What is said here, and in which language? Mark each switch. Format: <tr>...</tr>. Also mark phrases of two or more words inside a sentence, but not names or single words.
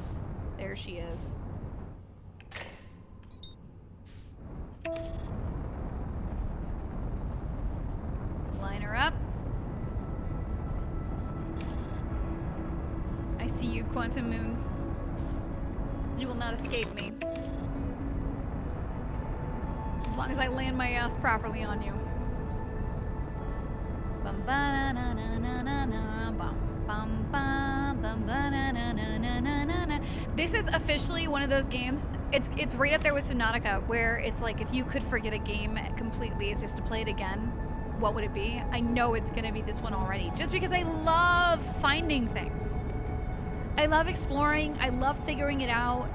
<en>There she is. Line her up. I see you, Quantum Moon. You will not escape me. As long as I land my ass properly on you. Bum ba na na na na na bum bum bum bum ba na na na na na na. This is officially one of those games. It's right up there with Subnautica, where it's like if you could forget a game completely, it's just to play it again. What would it be? I know it's gonna be this one already, just because I love finding things. I love exploring. I love figuring it out.</en>